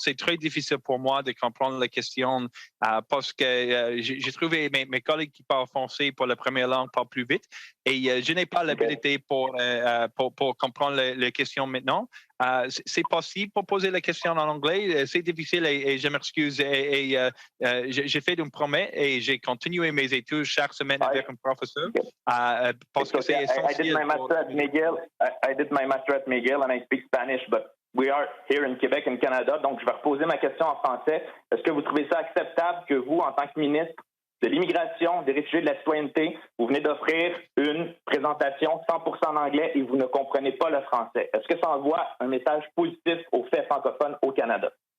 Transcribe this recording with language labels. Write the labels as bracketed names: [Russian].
[French] C'est très difficile pour moi de comprendre les questions parce que j'ai trouvé mes collègues qui parlent français pour la première langue parlent plus vite et je n'ai pas l'habilité pour comprendre les questions maintenant. C'est possible pour poser la question en anglais. C'est difficile et je m'excuse. J'ai fait une promesse et j'ai continué mes études chaque semaine avec un professeur parce que c'est essentiel. [English] I did my master at McGill and I speak Spanish, but we are here in Québec and Canada, [French] donc je vais reposer ma question en français. Est-ce que vous trouvez ça acceptable que vous, en tant que ministre de l'Immigration, des Réfugiés et de la Citoyenneté, vous venez d'offrir une présentation 100% en anglais et vous ne comprenez pas le français? Est-ce que ça envoie un message positif aux faits francophones au Canada?